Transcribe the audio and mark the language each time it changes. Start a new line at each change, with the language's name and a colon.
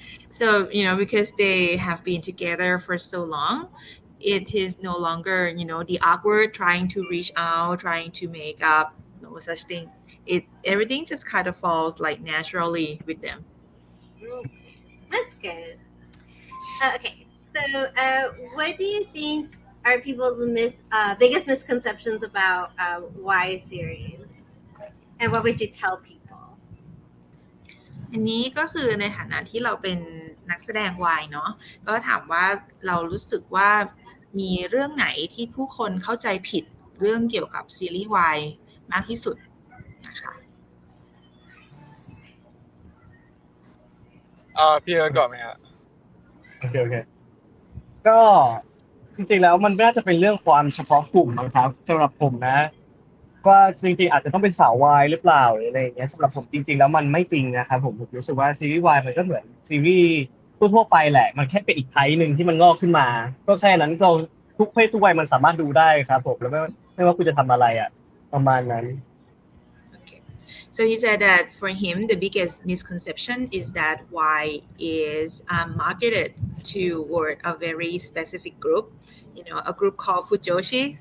English: So because they have been together for so long, it is no longer the awkward trying to reach out, trying to make up, no such thing. Everything just kind of falls like naturally with them. That's good. Okay, so what do you think are people's biggest misconceptions about Y series, and what would you tell people?
Thai: อันนี้ก็คือในฐานะที่เราเป็นนักแสดงวายเนาะก็ถามว่าเรารู้สึกว่ามีเรื่องไหนที่ผู้คนเข้าใจผิดเรื่องเกี่ยวกับซีรีส์วายมากที่สุดนะคะ พี่เอิร์ธก่อนไหมฮะ โอเคก็จริงๆแล้วมันน่าจะเป็นเรื่องความเฉพาะกลุ่มนะครับสำหรับผมนะว่าจริงๆอาจจะต้องเป็นสาววายหรือเปล่าหรืออะไรอย่างเงี้ยสำหรับผมจริงๆแล้วมันไม่จริงนะครับผมรู้สึกว่าซีรีส์วายมันก็เหมือนซีรีส์ทั่วๆไปแหละมันแค่เป็นอีกไทป์หนึ่งที่มันงอกขึ้นมาก็แค่นั้นก็ทุกเพศทุกวัยมันสามารถดูได้ครับผมแล้วไม่ว่าคุณจะทำอะไรอ่ะประมาณนั้น
English: So he said that for him, the biggest misconception is that Y is marketed toward a very specific group, a group called Fujoshi.